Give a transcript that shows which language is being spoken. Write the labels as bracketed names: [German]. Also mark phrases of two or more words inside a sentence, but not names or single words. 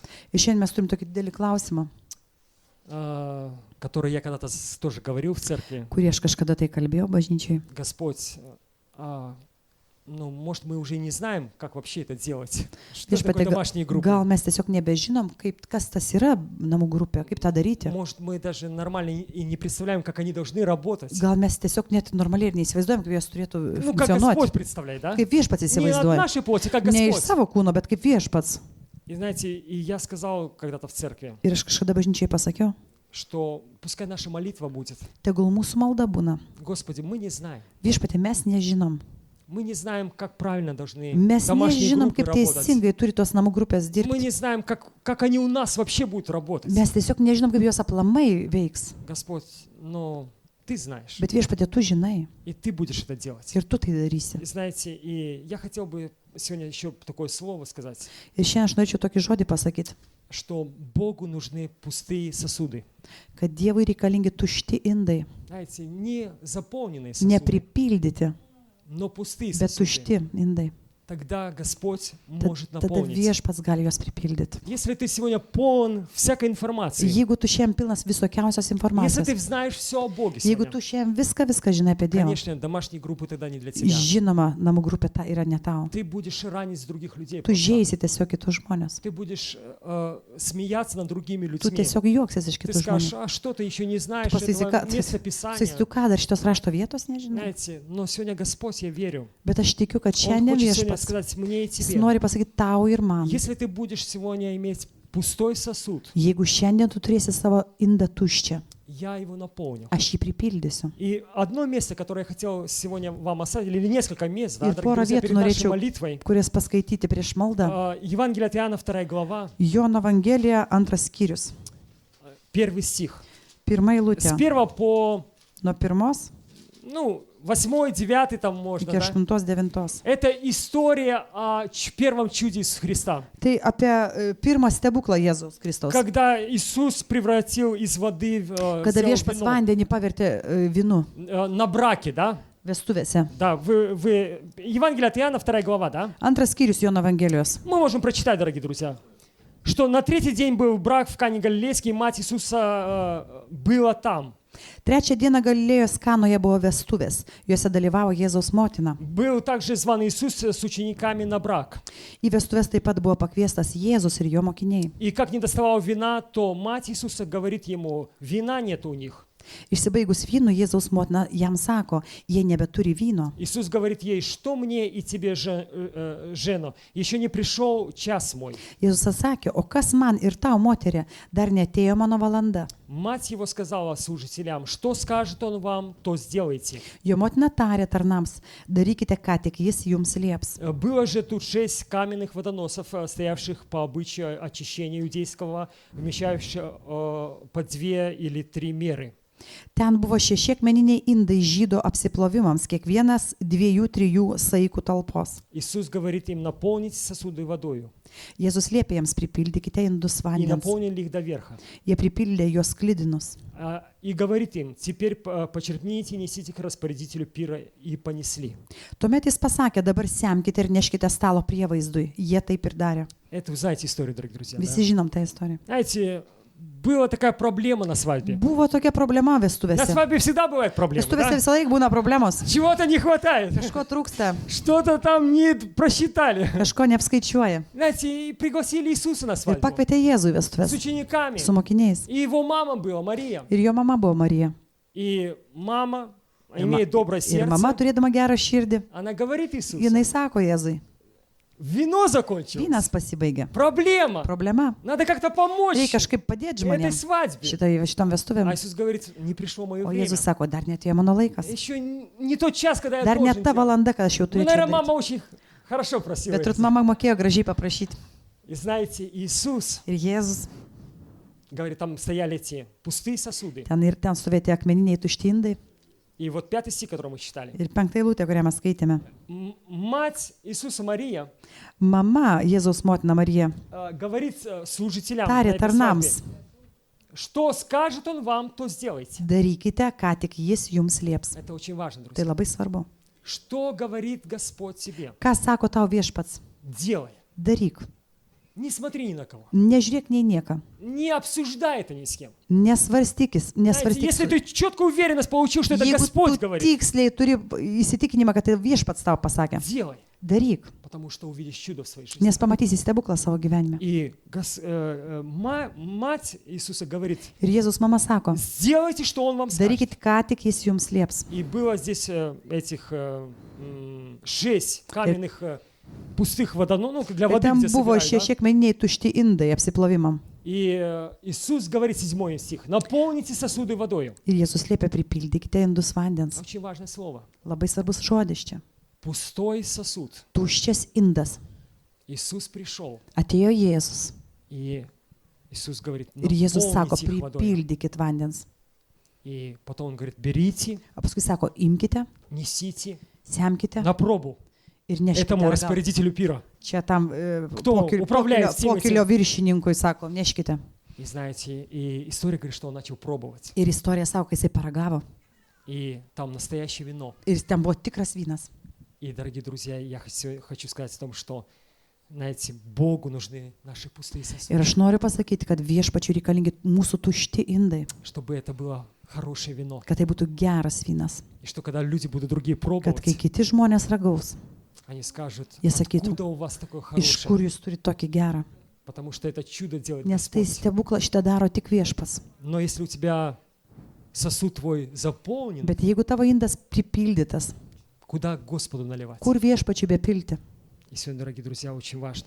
[Lithuanian] Ir šiandien mes turim tokį didelį klausimą, [Russian] который я когда-то тоже говорил в церкви. [Lithuanian] kurį aš kažkada tai kalbėjau bažnyčiai. [Russian] Господь, ну, может, мы уже не знаем, как вообще это делать. Что [Lithuanian] Viešpatie, [Russian] такое домашние группы? [Lithuanian] gal mes tiesiog nebežinom, kas tas yra namų grupė, kaip tą daryti. [Russian] Может, мы даже нормально и не представляем, как они должны работать. [Lithuanian] Gal mes tiesiog net normaliai ir neįsivaizduojam, kaip jos turėtų [Russian] Ну, как [Lithuanian] funkcionuoti. [Russian] Господь представляет, да? [Lithuanian] Kaip viešpats [Russian] Не от [Lithuanian] įsivaizduoja. [Russian] нашей плоти, как [Lithuanian] Ne iš [Russian] Господь. [Lithuanian] savo kūno, bet kaip viešpats. [Russian] И знаете, и я сказал когда-то в церкви, [Lithuanian] Ir aš kažkada bažnyčiai pasakiau, [Russian] что пускай наша молитва будет. [Lithuanian] tegul mūsų malda būna. [Russian] Господи, мы не знаем. [Lithuanian] Viešpatė, mes nežinom. [Russian] Мы не знаем, как правильно должны [Lithuanian] Mes [Russian] домашние [Lithuanian] nežinom, [Russian] группы [Lithuanian] kaip [Russian] работать. [Lithuanian] teisingai turi tos namų grupės [Russian] Мы [Lithuanian] dirbti. [Russian] не знаем, как они у нас вообще будут работать. [Lithuanian] Mes tiesiog nežinom, kaip jos aplamai veiks. [Russian] Господь, но Ты знаешь, [Lithuanian] Bet viešpatė, tu žinai [Russian] и Ты будешь это делать. [Lithuanian] ir tu tai darysi. [Russian] И знаете, и я хотел бы сегодня еще такое слово сказать, [Lithuanian] Ir šiandien aš norėčiau tokį žodį pasakyti, [Russian] что Богу нужны пустые сосуды. [Lithuanian] kad Dievui reikalingi tušti indai, [Russian] Знаете, не заполненные сосуды, [Lithuanian] nepripildyti, [Russian] но пустые [Lithuanian] bet [Russian] сосуды. [Lithuanian] tušti indai. [Russian] Тогда Господь может [Lithuanian] Tada [Russian] наполнить. [Lithuanian] viešpats gali juos pripildyti. [Russian] Если ты сегодня полон всякой информации, [Lithuanian] Jeigu tu šiandien pilnas visokiausios [Russian] если [Lithuanian] informacijos, [Russian] ты знаешь все о Боге [Lithuanian] jeigu [Russian] сегодня, [Lithuanian] tu šiandien viską žinai apie Dievą, [Russian] конечно, домашние группы тогда не для тебя. [Lithuanian] žinoma, namų grupė ta yra ne tau. [Russian] Ты будешь ранить других людей. [Lithuanian] Tu [Russian] просто. [Lithuanian] žaisi tiesiog kitus žmonės. [Russian] Ты будешь смеяться над другими [Lithuanian] Tu [Russian] людьми. [Lithuanian] tiesiog juoksies iš [Russian] Ты [Lithuanian] kitų [Russian] скажешь, [Lithuanian] žmonių. [Russian] а что ты еще не знаешь [Lithuanian] Pasakysi, [Russian] этого [Lithuanian] ką, [Russian] места [Lithuanian] sakysi, [Russian] Писания? [Lithuanian] tu ką, dar šitos rašto vietos nežinai. [Russian] Знаете, но сегодня Господь, я верю, [Lithuanian] Bet aš tikiu, kad [Russian] Он [Lithuanian] šiandien [Russian] хочет сегодня [Lithuanian] viešpats [Russian] сказать мне и [Lithuanian] jis [Russian] тебе. [Lithuanian] nori pasakyti tau ir man. [Russian] Если ты будешь сегодня иметь пустой сосуд, [Lithuanian] Jeigu šiandien tu turėsi savo indą tuščią, [Russian] я его наполню. [Lithuanian] aš jį pripildysiu. [Russian] И одно место, которое я хотел сегодня вам оставить, или несколько мест, да, [Lithuanian] Ir [Russian] дорогие [Lithuanian] porą [Russian] друзья, [Lithuanian] vietų [Russian] перед нашей [Lithuanian] norėčiau, [Russian] молитвой. [Lithuanian] kurias paskaityti prieš maldą. [Russian] Евангелие от Иоанна, 2 глава, [Lithuanian] Jono Evangelija, 2 skyrius. [Russian] 1 стих. [Lithuanian] Pirma [Russian] С [Lithuanian] eilutė. [Russian] 1 по, [Lithuanian] Nuo 1 [Russian] ну, 8, 9 там можно, [Lithuanian] iki [Russian] да? [Lithuanian] 8-9. [Russian] Это история о первом чуде Иисуса Христа. [Lithuanian] Tai apie pirmą stebuklą Jėzaus Kristaus. [Russian] Когда Иисус превратил из воды [Lithuanian] Kada [Russian] сделал [Lithuanian] viešpats [Russian] вино, [Lithuanian] vandenį pavertė vynu [Russian] на браке, да? [Lithuanian] vestuvėse. [Russian] Да, Евангелие от Иоанна, 2 глава, да? [Lithuanian] 2 skyrius Jono Evangelijos. [Russian] Мы можем прочитать, дорогие друзья, что на третий день был брак в Кане Галилейской, и мать Иисуса была там. [Lithuanian] Trečią dieną Galilėjos Kanoje buvo vestuvės. Juose dalyvavo Jėzaus motina. [Russian] Был также зван Иисус с учениками на брак. [Lithuanian] Į vestuvės taip pat buvo pakviestas Jėzus ir jo mokiniai. [Russian] И как не доставало вина, то мать Иисуса говорит ему, вина нет у них. [Lithuanian] Išsibaigus vynu, Jėzaus motina jam sako, jie nebeturi vyno. [Russian] Иисус говорит ей, что мне и тебе, жена, еще не пришел час мой. [Lithuanian] Jėzus atsakė, o kas man ir tau, moterė, dar netėjo mano valanda. [Russian] Мать его сказала служителям, что скажет он вам, то сделайте. [Lithuanian] Jo motina tarė tarnams, darykite, ką tik jis jums lieps. [Russian] Было же тут 6 каменных водоносов, стоявших по обычаю очищения иудейского, вмещающих по 2 или 3 меры. [Lithuanian] Ten buvo 6 akmeniniai indai žydo apsiplovimams, kiekvienas 2-3 saikų talpos. [Russian] Иисус говорит им, наполните сосуды водою. [Lithuanian] Jėzus liepė jiems pripildykite indus [Russian] И [Lithuanian] vandens. [Russian] наполнили их до верха. [Lithuanian] Jie pripildė juos klidinus. [Russian] И говорит им, теперь почерпните, несите к распорядителю пира, и понесли. [Lithuanian] Tuomet jis pasakė, dabar semkite ir neškite stalo prievaizdui. Jie taip ir darė. [Russian] Это вы знаете историю, дорогие друзья. [Lithuanian] Visi žinom tą istoriją. [Russian] Знаете, была такая проблема на свадьбе. [Lithuanian] Buvo tokia problema [Russian] На [Lithuanian] vestuvėse. [Russian] свадьбе всегда бывают проблемы. [Lithuanian] Vestuvėse [Russian] Да? [Lithuanian] visą laiką būna problemos. [Russian] Чего-то не хватает. [Lithuanian] Kažko trūksta, [Russian] Что-то там не просчитали. [Lithuanian] kažko neapskaičiuoja. [Russian] Знаете, и пригласили Иисуса на [Lithuanian] Ir [Russian] свадьбу [Lithuanian] pakvietė Jėzų į [Russian] с [Lithuanian] vestuvės [Russian] учениками. [Lithuanian] su mokiniais. [Russian] И его мама была, Мария. [Lithuanian] Ir jo mama buvo Marija. [Russian] И мама, имеет доброе [Lithuanian] Ir mama, [Russian] сердце, [Lithuanian] turėdama gerą širdį, [Russian] она говорит Иисусу, [Lithuanian] jinai sako Jėzui, [Russian] вино закончилось. [Lithuanian] vynas pasibaigė. [Russian] Проблема. [Lithuanian] Problema. [Russian] Надо как-то помочь [Lithuanian] Reikia kažkaip padėti [Russian] этой [Lithuanian] žmonėms [Russian] свадьбе. [Lithuanian] šitom vestuvėm. [Russian] А Иисус говорит, не пришло мое [Lithuanian] O [Russian] время. [Lithuanian] Jėzus sako, dar netėjo mano laikas. [Russian] Еще не тот час, когда я [Lithuanian] Dar [Russian] должен [Lithuanian] net ta [Russian] делать. [Lithuanian] valanda, kad aš jau [Russian] Ну, [Lithuanian] turėčiau [Russian] наверное, [Lithuanian] daryti. [Russian] мама очень хорошо просила. [Lithuanian] Bet turbūt [Russian] Иисуса. [Lithuanian] mama mokėjo gražiai paprašyti. [Russian] И знаете, Иисус, [Lithuanian] Ir Jėzus, [Russian] говорит, там стояли эти пустые сосуды. [Lithuanian] ten stovėti akmeniniai tuštindai. [Russian] И вот 5 стих, который мы читали. [Lithuanian] Ir 5 eilutė, kurią mes skaitėme. [Russian] Мать Иисуса Мария [Lithuanian] Mama, Jėzaus motina Marija, [Russian] говорит служителям на [Lithuanian] tarė [Russian] этой [Lithuanian] tarnams, [Russian] свадьбе, что скажет он вам, то сделайте. [Lithuanian] darykite, ką tik jis jums lieps. [Russian] Это очень важно, [Lithuanian] Tai [Russian] друзья. [Lithuanian] labai svarbu. [Russian] Что говорит Господь тебе? [Lithuanian] Ką sako tau viešpats? [Russian] Делай. [Lithuanian] Daryk. [Russian] Не смотри ни на кого. [Lithuanian] Nežiūrėk nei nieką. [Russian] Не обсуждай это ни с кем. [Lithuanian] Nesvarstykis. [Russian] Знаете, если ты четкую уверенность получил, что это [Lithuanian] Jeigu [Russian] Господь [Lithuanian] tu [Russian] говорит, [Lithuanian] tiksliai turi įsitikinimą, kad tai viešpats tau pasakė, [Russian] делай, [Lithuanian] daryk, [Russian] потому что увидишь чудо в своей жизни. [Lithuanian] nes pamatysi stebuklą savo gyvenime. [Russian] И мать Иисуса говорит, [Lithuanian] Ir Jėzus mama sako, [Russian] сделайте, что Он вам скажет. [Lithuanian] darykit, ką tik jis jums lieps. [Russian] И было здесь этих 6 каменных пустых водоносов, ну, для [Lithuanian] Ir [Russian] воды, [Lithuanian] ten [Russian] где [Lithuanian] buvo [Russian] собирают, да? [Lithuanian] 6 akmeniniai tušti indai apsiplovimam. [Russian] И Иисус говорит, 7 стих, наполните сосуды водой. [Lithuanian] Ir Jėzus liepia pripildykite indus vandens. [Russian] Очень важное слово. [Lithuanian] Labai svarbus žodis čia. [Russian] Пустой сосуд. [Lithuanian] Tuščias indas. [Russian] Иисус пришел, [Lithuanian] Atėjo Jėzus. [Russian] и Иисус говорит, [Lithuanian] Ir Jėzus sako, [Russian] наполните их водой. [Lithuanian] pripildykit vandens. [Russian] И потом Он говорит, берите, [Lithuanian] O paskui sako, imkite, [Russian] несите [Lithuanian] semkite [Russian] на пробу [Lithuanian] ir neškite. [Russian] этому [Lithuanian] atgal. [Russian] распорядителю пира. [Lithuanian] Čia tam [Russian] Кто управляет всем [Lithuanian] pokylio [Russian] этим? [Lithuanian] viršininkui sako, neškite. [Russian] И знаете, и история говорит, что он начал пробовать. [Lithuanian] Ir istorija sako, kai jisai paragavo. [Russian] И там настоящее вино. [Lithuanian] Ir ten buvo tikras vynas. [Russian] И, дорогие друзья, я хочу сказать о том, что, знаете, Богу нужны наши пустые [Lithuanian] Ir [Russian] сосуды, [Lithuanian] aš noriu pasakyti, kad viešpačiui reikalingi mūsų tušti indai, [Russian] чтобы это было хорошее вино. [Lithuanian] kad tai būtų geras vynas. [Russian] И что когда люди будут другие [Lithuanian] Kad [Russian] пробовать, [Lithuanian] kai kiti žmonės ragaus, [Russian] они скажут, [Lithuanian] jie sakytų, [Russian] откуда у вас такое [Lithuanian] iš kur [Russian] хорошее? [Lithuanian] jūs turite tokį gerą. [Russian] Потому что это чудо делает [Lithuanian] Nes tai [Russian] Господь. [Lithuanian] stebuklą šitą daro tik viešpas. [Russian] Но если у тебя сосуд твой заполнен, [Lithuanian] Bet jeigu tavo indas pripildytas, [Russian] куда Господу наливать? [Lithuanian] kur viešpačiui bepilti? [Russian] И сегодня, дорогие друзья, очень важно